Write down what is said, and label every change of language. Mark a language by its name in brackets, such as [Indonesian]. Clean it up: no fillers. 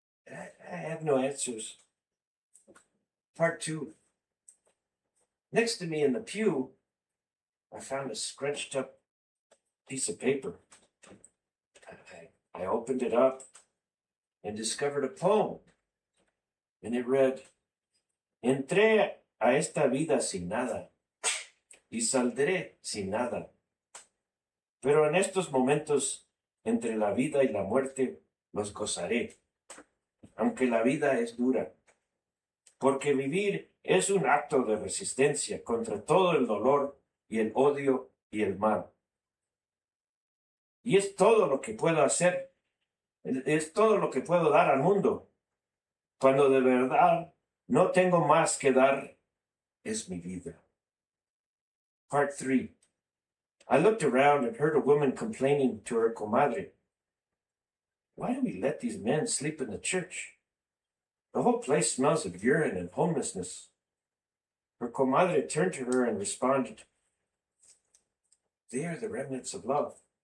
[English] I have no answers. Part 2. Next to me in the pew, I found a scrunched up piece of paper. I opened it up and discovered a poem. And it read, [Spanish] Entré a esta vida sin nada y saldré sin nada. Pero en estos momentos, entre la vida y la muerte, los gozaré, aunque la vida es dura. Porque vivir es un acto de resistencia contra todo el dolor y el odio y el mal. Y es todo lo que puedo hacer, es todo lo que puedo dar al mundo. Cuando de verdad no tengo más que dar, es mi vida. [English] Part 3. I looked around and heard a woman complaining to her comadre. Why do we let these men sleep in the church? The whole place smells of urine and homelessness. Her comadre turned to her and responded, They are the remnants of love.